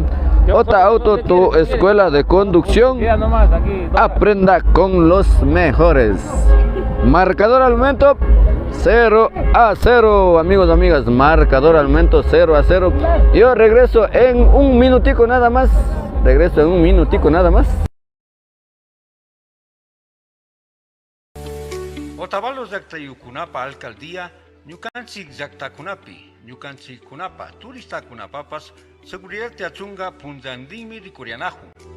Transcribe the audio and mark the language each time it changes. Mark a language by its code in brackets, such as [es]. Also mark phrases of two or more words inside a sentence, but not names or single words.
[es] Ota Auto, tu escuela de conducción. Aprenda con los mejores. Marcador al momento 0-0, amigos, amigas. Marcador al momento 0-0. Yo regreso en un minutico nada más. [qu] Otavalos llaqtayukunapa alcaldía ñukanchik llaqtakunapi, ñukanchikkunapa turistakunapapas seguridad tiachunga punllantinmi rikurianajun.